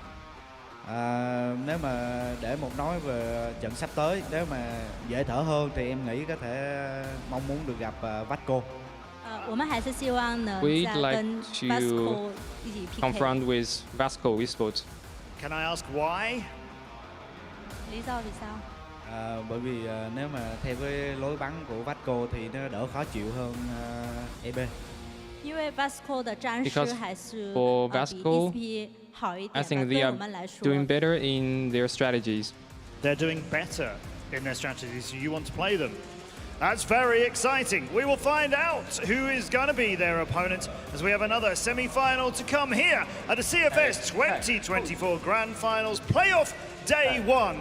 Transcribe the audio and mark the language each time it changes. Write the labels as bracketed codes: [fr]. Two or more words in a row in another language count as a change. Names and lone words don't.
[vi] Nếu mà để một nói về trận sắp tới, nếu mà dễ thở hơn thì em nghĩ có thể mong muốn được gặp Vasco. [zh] 我们还是希望能 [en] We'd [zh] 再 [en] like [zh] 跟 [en] to [zh] Vasco 一起 PK。 [en] confront with Vasco Esports. Can I ask why? [vi] lý do vì sao? Bởi vì nếu mà theo cái lối bắn của Vasco thì nó đỡ khó chịu hơn EB. [zh] 因为 Vasco 的战术 [en] Because [zh] 还是 [en] for [zh] 比 [en] Vasco, [zh] EP 好一 [en] I [zh] 点 [en] think [zh] 的， [en] they [zh] 对 [en] are [zh] 我们来说。 [en] doing better in their strategies. They're doing better in their strategies, so you want to play them. That's very exciting. We will find out who is going to be their opponent as we have another semi-final to come here at the CFS 2024 Grand Finals Playoff Day 1.